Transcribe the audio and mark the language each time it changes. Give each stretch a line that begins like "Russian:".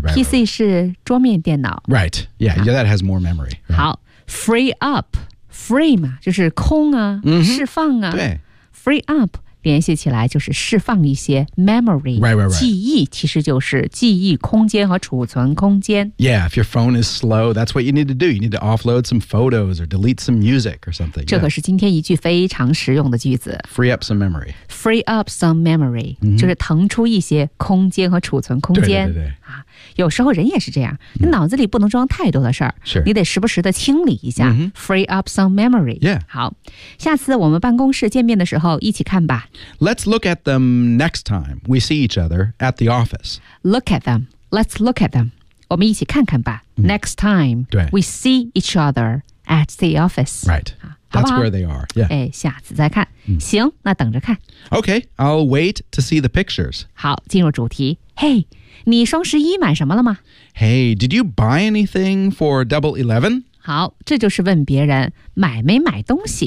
Chinese: PC 是桌面电脑。
English: Right. Yeah, yeah that has more memory.、Right.
Chinese: 好
English: free up. Free
Chinese: 嘛就是空啊、 mm-hmm. 释放啊。对。
English: Free up,
Chinese: 联系起来就是释放一些 memory,
English: right.
Chinese: 记忆其实就是记忆空间和储存空间。
English: Yeah, if your phone is slow, that's what you need to do. You need to offload some photos or delete some music or something.
Chinese: 这可是今天一句非常实用的句子。
English: Free up some memory. Free up some memory,、mm-hmm.
Chinese: 就是腾出一些空间和储存空间。对对对对、啊有时候人也是这样，你脑子里不能装太多的事儿，是你得时不时的清理一下、 mm-hmm.
English: ，free up some memory。 Yeah，
Chinese: 好，下次我们办公室见面的时候一起看吧。
English: Let's look at them next time we see each other at the office. Look at them. Let's look at them.
Chinese: 我们一起看看吧。
English: Mm-hmm. Next time we see each other at the office. Right. That's where they are. Yeah.
Chinese: 哎，下次再看。Mm-hmm. 行，那等着看。
English: Okay, I'll wait to see the pictures.
Chinese: 好，进入主题。Hey. 你双十一买什么了吗
English: ？Hey, did you buy anything for Double Eleven?
Chinese: 好，这就是问别人买没买东西。